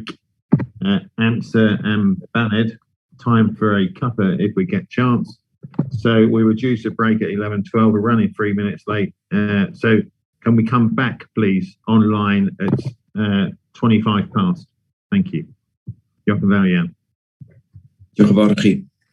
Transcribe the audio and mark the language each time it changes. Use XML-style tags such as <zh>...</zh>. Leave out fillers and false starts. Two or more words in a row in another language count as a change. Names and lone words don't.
<en>Answer and Banned, time for a cuppa if we get chance. So we were due to break at 11:12. We're running 3 minutes late. So can we come back, please, online at 25 past? Thank you.</en> <cy>Diolch yn fawr iawn. Diolch yn fawr i chi.</cy>